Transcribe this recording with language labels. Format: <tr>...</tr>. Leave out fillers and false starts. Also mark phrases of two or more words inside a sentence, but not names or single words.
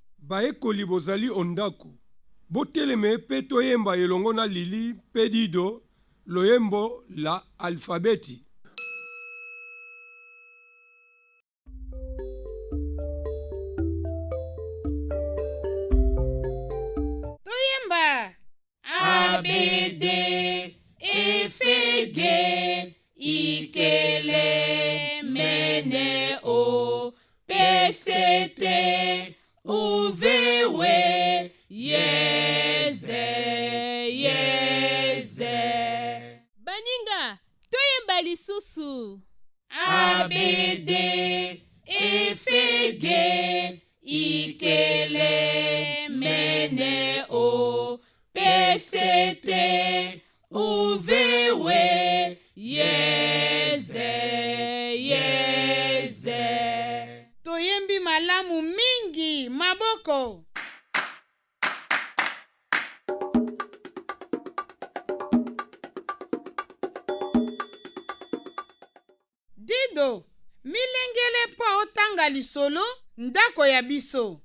<ln>bayekoli bozali ondako, boteleme mpe toyemba elongo na Lili mpe Dido loyembo la alfabeti. Toyemba A, B, D, F, G, I, K, L, M, N, O, P, C, T, U, V, W, Y, Z, Y, Z. Baninga, toyemba lisusu. A, B, D, F, G, I, K, L, M, N, O, P, C, T, U, V, W, Y, Z, Y, Z. Toyembi malamu mingi, maboko. Dido, milengele mpo otanga lisolo ndako ya biso.</ln>